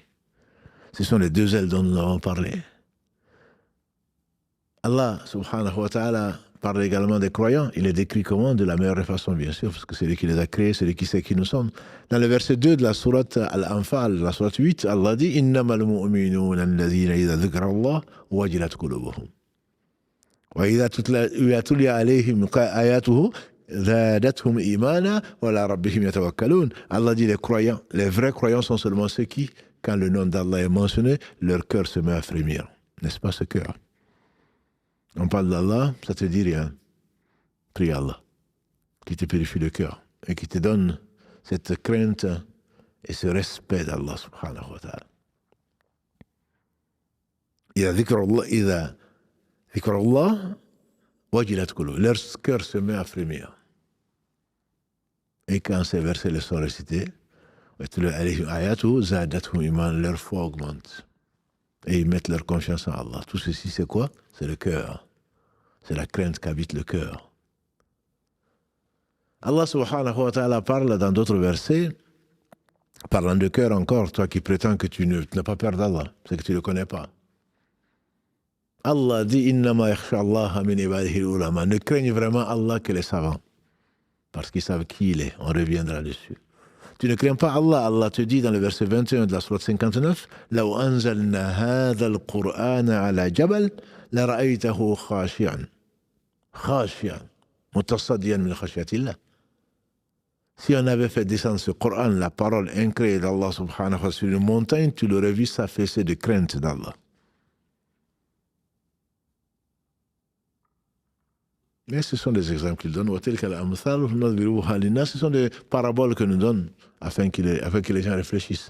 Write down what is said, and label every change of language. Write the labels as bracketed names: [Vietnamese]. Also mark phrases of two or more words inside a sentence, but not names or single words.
[French] Ce sont les deux ailes dont nous avons parlé. Allah, [Arabic] سبحانه وتعالى, [French] parle également des croyants. Il les décrit comment? De la meilleure façon, bien sûr, parce que c'est lui qui les a créés, c'est lui qui sait qui nous sommes. Dans le verset 2 de la sourate Al-Anfal, la sourate 8, Allah dit « [Arabic] إنما المؤمنون الذين إذا ذكر الله وجلت قلوبهم. وإذا تليت عليهم آياته زادتهم إيمانا وعلى ربهم يتوكلون [French] » Allah dit les croyants, les vrais croyants sont seulement ceux qui, quand le nom d'Allah est mentionné, leur cœur se met à frémir. N'est-ce pas ce cœur? On parle d'Allah, ça te dit rien. Prie Allah, qui te purifie le cœur et qui te donne cette crainte et ce respect d'Allah [Arabic] سبحانه وتعالى. إذا ذكر الله وجلت قلوبهم. [French] Leur cœur se met à frémir. Et quand ces versets les sont récités, leur foi augmente. Et ils mettent leur confiance en Allah. Tout ceci, c'est quoi? C'est le cœur. C'est la crainte qu'habite le cœur. Allah [Arabic] سبحانه وتعالى [French] parle dans d'autres versets, parlant de cœur encore, toi qui prétends que tu n'as pas peur d'Allah, c'est que tu ne le connais pas. [Arabic] Allah dit إنما يخشى الله من عباده العلماء. [French] Ne craignent vraiment Allah que les savants, parce qu'ils savent qui il est. On reviendra dessus. Tu ne crains pas Allah. Allah te dit dans le verset 21 de la sourate 59 [Arabic] لو أنزلنا هذا القرآن على جبل لرأيته خاشعا متصدعا من خشية الله. [French] Si on avait fait descendre ce Coran, la parole incréée d'Allah [Arabic] سبحانه وتعالى, [French] sur une montagne, tu l'aurais vu s'affaisser de crainte d'Allah. Mais ce sont des exemples qu'il donne. Ce sont des paraboles que nous donne afin que les gens réfléchissent.